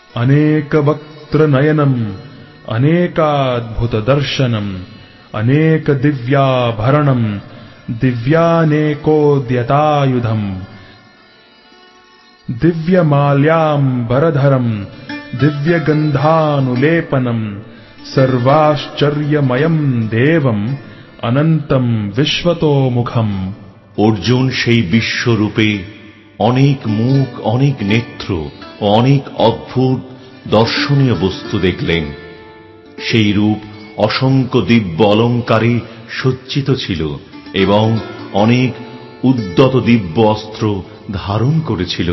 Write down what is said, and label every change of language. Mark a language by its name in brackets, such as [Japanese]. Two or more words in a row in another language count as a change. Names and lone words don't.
[Sanskrit] अनेक वक्त्र नयनम अनेकाद्भुत दर्शनम अनेक दिव्याभरणम दिव्यानेकोद्यतायुधम दिव्यमाल्याम्बरधरम दिव्यगंधानुलेपनम सर्वाश्चर्यमयम देवम अनंतम विश्वतोमुखम। [Bangla] अर्जुन সেই বিশ্বরূপে অনেক মুখ, অনেক নেত্র ও অনেক অদ্ভুত দর্শনীয় বস্তু দেখলেন। সেই রূপ অসংখ্য দিব্য অলঙ্কারে সজ্জিত ছিল এবং অনেক উদ্যত দিব্য অস্ত্র ধারণ করেছিল।